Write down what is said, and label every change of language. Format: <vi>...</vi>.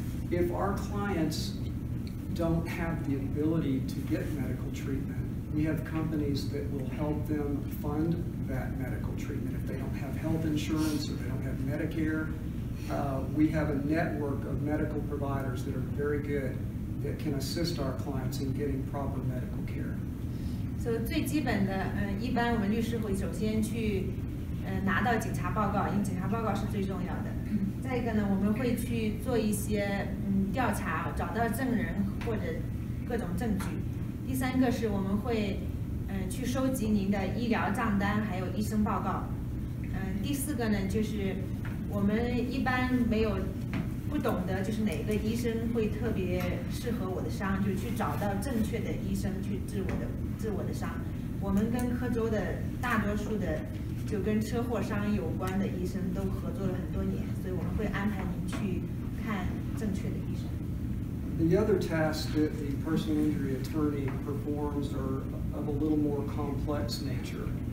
<en>If our clients don't have the ability to get medical treatment, we have companies that will help them fund that medical treatment. If they don't have health insurance or they don't have Medicare, we have a network of medical providers that are very good that can assist our clients in getting proper medical care.</en> <zh>所以最基本的，一般我们律师会首先去拿到警察报告，因为警察报告是最重要的。再一个呢，我们会去做一些调查，找到证人或者各种证据。第三个是我们会去收集您的医疗账单，还有医生报告。第四个呢，就是我们一般不懂得就是哪个医生会特别适合我的伤，就去找到正确的医生去治我的伤。我们跟科州的大多数的就跟车祸伤有关的医生都合作了很多年，所以我们会安排您去看正确的医生。</zh> <en>The other tasks that the personal injury attorney performs are of a little more complex nature.</en>